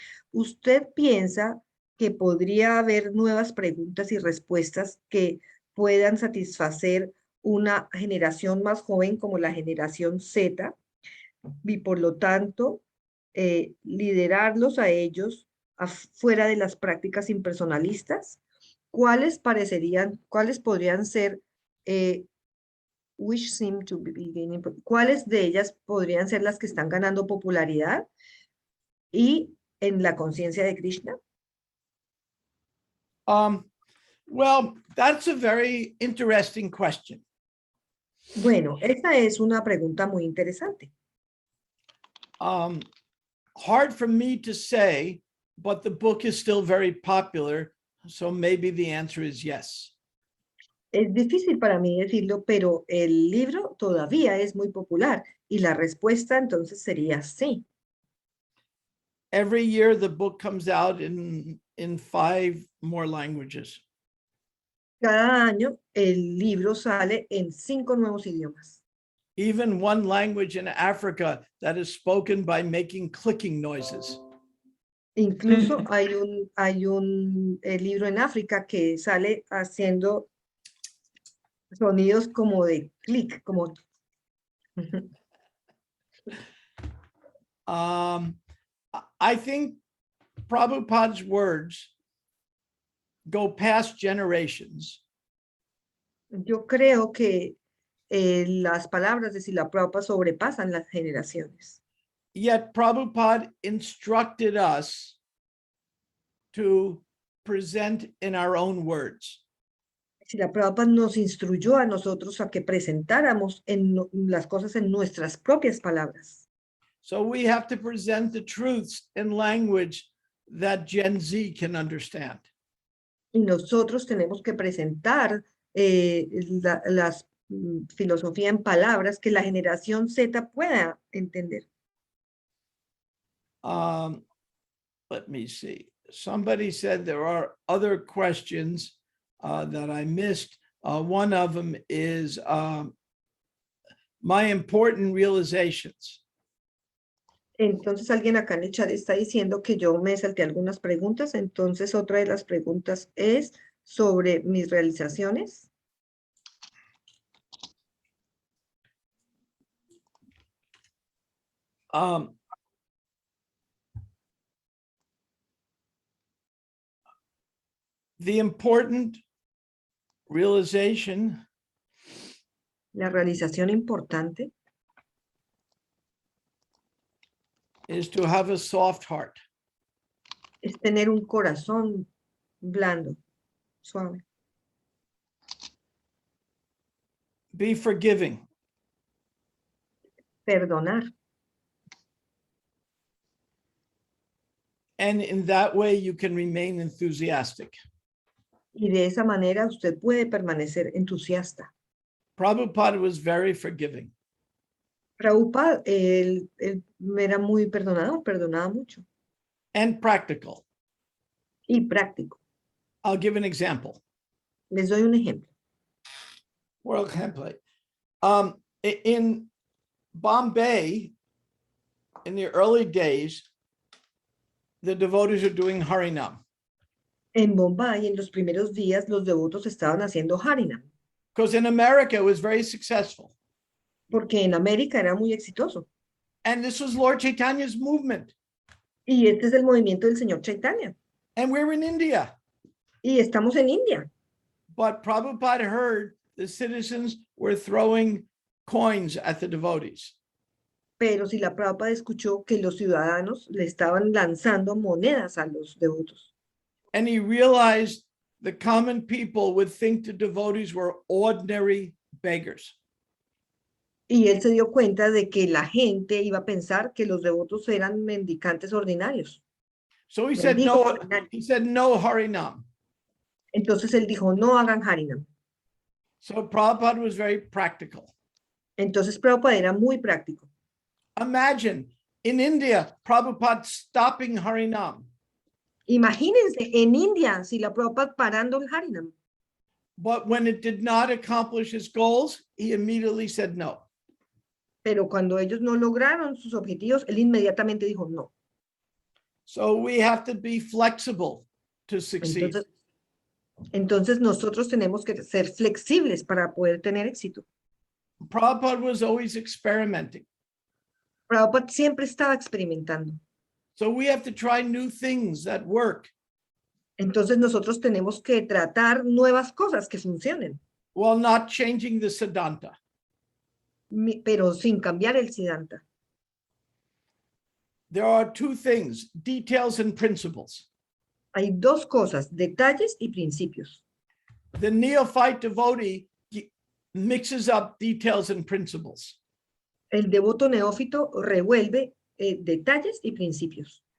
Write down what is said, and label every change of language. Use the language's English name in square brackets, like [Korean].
[Spanish] ¿Usted piensa que podría haber nuevas preguntas y respuestas que puedan satisfacer una generación más joven como la generación Z y por lo tanto liderarlos a ellos fuera de las prácticas impersonalistas? ¿Cuáles podrían ser [English] which seem to be gaining, [Spanish] cuáles de ellas podrían ser las que están ganando popularidad y en la conciencia de Krishna? [English] Well, that's a very interesting question. [Spanish] Bueno, esta es una pregunta muy interesante. [English] Hard for me to say, but the book is still very popular, so maybe the answer is yes. [Spanish] Es difícil para mí decirlo, pero el libro todavía es muy popular y la respuesta entonces sería sí. [English] Every year the book comes out in 5 more languages. [Spanish] Cada año el libro sale en 5 nuevos idiomas. [English] Even one language in Africa that is spoken by making clicking noises. [Spanish] Incluso hay un libro en África que sale haciendo sonidos como de clic, como [English] I think Prabhupada's words go past generations. [Spanish] yo creo que las palabras de Srila Prabhupada sobrepasan las generaciones. [English] Yet Prabhupada instructed us to present in our own words. [Spanish] Srila Prabhupada nos instruyó a nosotros a que presentáramos las cosas en nuestras propias palabras. [English] So we have to present the truths in language that Gen Z can understand. [Spanish] Y nosotros tenemos que presentar las filosofía en palabras que la generación Z pueda entender. [English] Let me see. Somebody said there are other questions that I missed. One of them is my important realizations. [Spanish] Entonces alguien acá en el chat está diciendo que yo me salté algunas preguntas. Entonces otra de las preguntas es sobre mis realizaciones. [English] The important realization [Spanish] La realización importante [English] is to have a soft heart. [Spanish] es tener un corazón blando, suave. [English] Be forgiving. [Spanish] Perdonar. [English] And in that way, you can remain enthusiastic. [Spanish] Y de esa manera usted puede permanecer entusiasta. [English] Prabhupada was very forgiving. [Spanish] Prabhupada, él era muy perdonador, perdonaba mucho. [English] And practical. [Spanish] Y práctico. [English] I'll give an example. [Spanish] Les doy un ejemplo. [English] World template. In Bombay, in the early days, the devotees are doing Harinam. [Spanish] En Bombay, en los primeros días, los devotos estaban haciendo Harinam. [English] Because in America, it was very successful. [Spanish] Porque en América era muy exitoso. [English] And this was Lord Chaitanya's movement. [Spanish] Y este es el movimiento del señor Chaitanya. [English] And we're in India. [Spanish] Y estamos en India. [English] But Prabhupada heard the citizens were throwing coins at the devotees. [Spanish] Pero si la Prabhupada escuchó que los ciudadanos le estaban lanzando monedas a los devotos. [English] And he realized the common people would think the devotees were ordinary beggars. [Spanish] Y él se dio cuenta de que la gente iba a pensar que los devotos eran mendicantes ordinarios. [English] So he said no Harinam. [Spanish] Entonces él dijo, no hagan Harinam. [English] So Prabhupada was very practical. [Spanish] Entonces Prabhupada era muy práctico. [English] Imagine in India, Prabhupada stopping Harinam. [Spanish] Imagínense en India, si la Prabhupada parando el Harinam. [English] But when it did not accomplish his goals, he immediately said no. [Spanish] Pero cuando ellos no lograron sus objetivos, él inmediatamente dijo no. [English] So we have to be flexible to succeed. [Spanish] Entonces nosotros tenemos que ser flexibles para poder tener éxito. [English] Prabhupada was always experimenting. [Spanish] Prabhupada siempre estaba experimentando. [English] So we have to try new things that work. [Spanish] Entonces nosotros tenemos que tratar nuevas cosas que funcionen. [English] While not changing the Siddhanta. [Spanish] Pero sin cambiar el Siddhanta. [English] There are two things, details and principles. [Spanish] Hay dos cosas, detalles y principios. [English] The neophyte devotee mixes up details and principles. [Spanish] El devoto neófito revuelve detalles y principios.